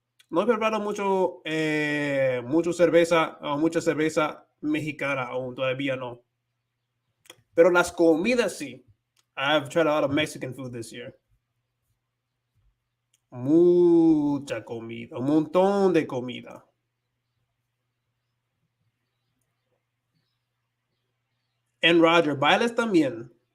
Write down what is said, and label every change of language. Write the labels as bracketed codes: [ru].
[es] No he preparado mucha cerveza mexicana aún, todavía no. Pero las comidas sí. [en] I've tried a lot of Mexican food this year. [es] Mucha comida, un montón de comida. En Roger, bailes también.